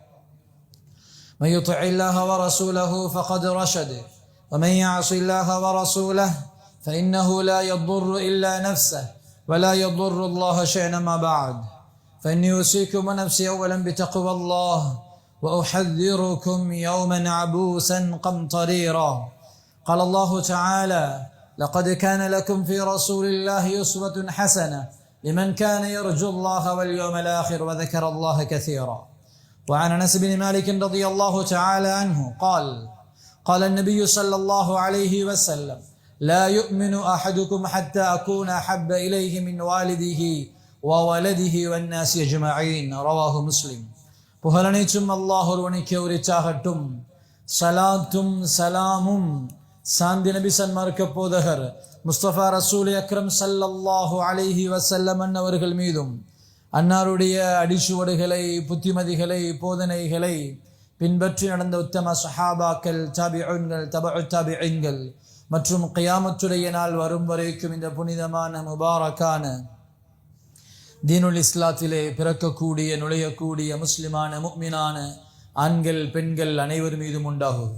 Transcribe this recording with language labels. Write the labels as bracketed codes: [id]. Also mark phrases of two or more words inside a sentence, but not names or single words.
[ar] من يطع الله ورسوله فقد رشد ومن يعص الله ورسوله فإنه لا يضر إلا نفسه ولا يضر الله شيئا ما بعد فإني أوصيكم ونفسي أولا بتقوى الله وأحذركم يوما عبوسا قمطريرا قال الله تعالى لقد كان لكم في رسول الله أسوة حسنة لمن كان يرجو الله واليوم الآخر وذكر الله كثيرا. وعن أنس بن مالك رضي الله تعالى عنه قال النبي صلى الله عليه وسلم لا يؤمن أحدكم حتى أكون أحب إليه من والده وولده والناس أجمعين. رواه مسلم. [ta] புகழனைத்தும் அல்லாஹ் ஒருவனுக்கே உரித்தாகட்டும். சலாத்தும் சலாமும் சாந்தி நபி சன்மார்க்க போதகர் முஸ்தபா [ar] رسول أكرم صلى الله عليه [ta] வஸல்லம் அவர்கள் மீதும் அன்னாருடைய அடிச்சுவடுகளை புத்திமதிகளை போதனைகளை பின்பற்றி நடந்த உத்தம சஹாபாக்கள் தாபிஊன்கள் தபஉ தாபிஈன்கள் மற்றும் கியாமத்துடைய நாள் வரும் வரைக்கும் இந்த புனிதமான முபாரக்கான தீனுல் இஸ்லாத்திலே பிறக்கக்கூடிய நுழையக்கூடிய முஸ்லிமான முஃமினான ஆண்கள் பெண்கள் அனைவர் மீதும் உண்டாகும்.